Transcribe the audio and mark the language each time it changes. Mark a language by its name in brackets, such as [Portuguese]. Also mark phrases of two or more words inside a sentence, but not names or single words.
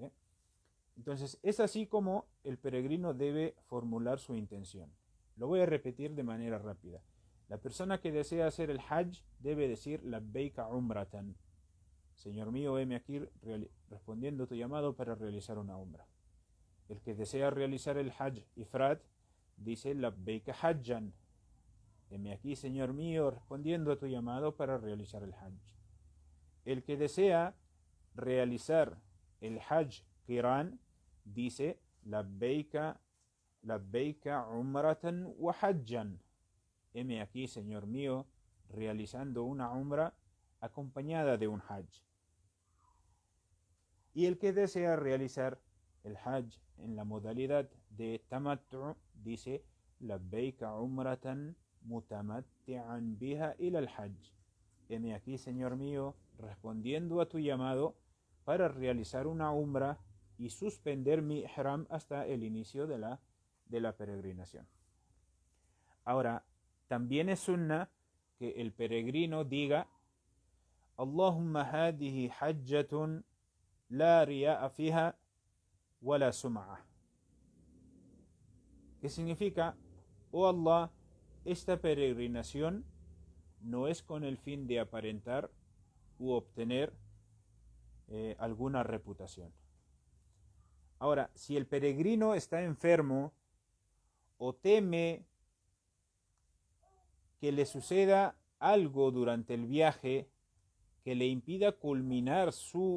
[Spanish] Entonces, es así como el peregrino debe formular su intención. Lo voy a repetir de manera rápida. La persona que desea hacer el hajj debe decir [Arabic] لبيك عمرة. [Spanish] Señor mío, heme aquí respondiendo tu llamado para realizar una umra. El que desea realizar el [Arabic] حج إفراد [Spanish] dice [Arabic] لبيك حجا. [Spanish] Heme aquí, Señor mío, respondiendo a tu llamado para realizar el hajj. El que desea realizar el [Arabic] حج قران [Spanish] dice [Arabic] لبيك عمرة وحجا. [Spanish] Heme aquí, Señor mío, realizando una umra acompañada de un hajj. Y el que desea realizar el hajj en la modalidad de tamattu dice [Arabic] لبيك عمرة متمتعا بها إلى الحج. [Spanish] Heme aquí, Señor mío, respondiendo a tu llamado para realizar una umra y suspender mi ihram hasta el inicio de la peregrinación. Ahora, también es sunna que el peregrino diga [Arabic] اللهم هذه حجة لا رياء فيها ولا سمعة. [Spanish] ¿Qué significa? Oh Allah, esta peregrinación no es con el fin de aparentar u obtener alguna reputación. Ahora, si el peregrino está enfermo o teme que le suceda algo durante el viaje que le impida culminar su